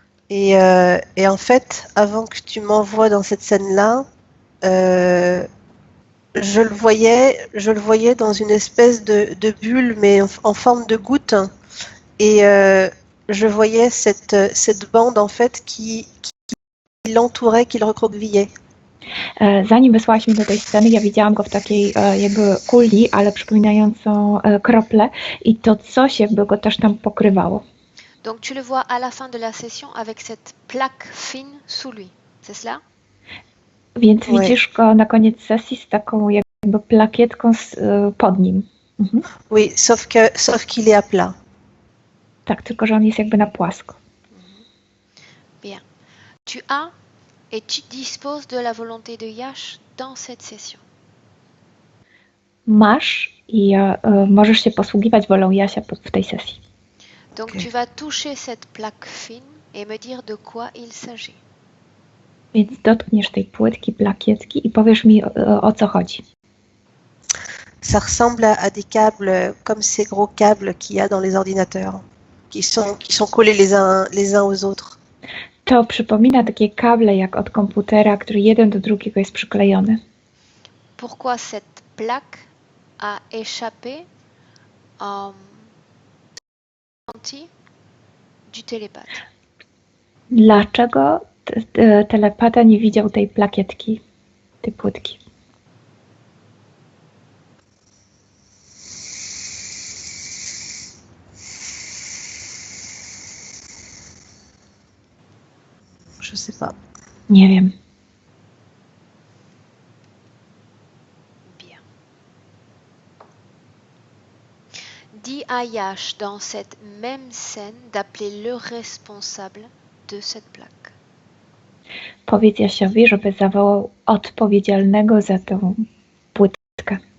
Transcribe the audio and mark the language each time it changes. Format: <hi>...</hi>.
<fr>Et en fait, avant que tu m'envoies dans cette scène-là, je le voyais dans une espèce de bulle, mais en forme de goutte. et je voyais cette bande en fait qui l'entourait, qui le recroquevillait.</fr> <pl>Zanim wysłałaś mnie do tej sceny, ja widziałam go w takiej jakby kuli, ale przypominającą krople i to coś jakby go też tam pokrywało.</pl> <fr>Donc tu le vois à la fin de la session avec cette plaque fine sous lui, c'est cela?</fr> <pl>Więc</pl> <fr>Ouais.</fr> <pl>widzisz go na koniec sesji z taką jakby plakietką pod nim. Mhm.</pl> <fr>Oui, sauf qu'il est à plat.</fr> <pl>Tak, tylko że on jest jakby na płasko.</pl> <fr>Bien. Tu as et tu disposes de la volonté de Yash dans cette session.</fr> <pl>Masz i możesz się posługiwać wolą Jasia w tej sesji.</pl> <fr>Donc Ok. tu vas toucher cette plaque fine et me dire de quoi il s'agit.</fr> <pl>Więc dotkniesz tej płytki, plakietki i powiesz mi o co chodzi.</pl> <fr>Ça ressemble à des câbles comme ces gros câbles qu'il y a dans les ordinateurs, qui sont collés les uns aux autres.</fr> <pl>To przypomina takie kable jak od komputera, który jeden do drugiego jest przyklejony.</pl> <fr>Pourquoi cette plaque a échappé ressenti du télépathe?</fr> <pl>Dlaczego telepata nie widział tej plakietki, tej płytki?</pl> <fr>Je sais pas.</fr> <pl>Nie wiem.</pl> <fr>Bien. Dis à Yash dans cette même scène d'appeler le responsable de cette plaque.</fr> <pl>Powiedz Jasiowi, żeby zawołał odpowiedzialnego za tą płytkę.</pl>